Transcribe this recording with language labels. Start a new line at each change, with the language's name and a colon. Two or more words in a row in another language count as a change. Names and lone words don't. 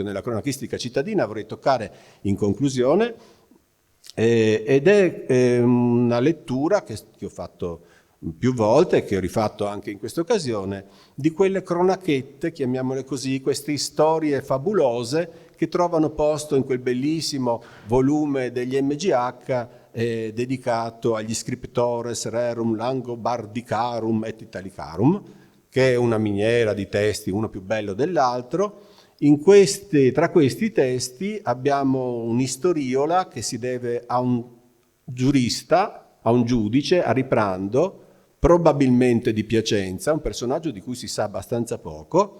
Italian: nella cronachistica cittadina, vorrei toccare in conclusione, ed è una lettura che ho fatto più volte, che ho rifatto anche in questa occasione, di quelle cronachette, chiamiamole così, queste storie fabulose che trovano posto in quel bellissimo volume degli MGH dedicato agli
Latin: scriptores rerum langobardicarum et italicarum,
Italian: che è una miniera di testi, uno più bello dell'altro. Tra questi testi abbiamo un'istoriola che si deve a un giurista, a un giudice, a Riprando, probabilmente di Piacenza, un personaggio di cui si sa abbastanza poco.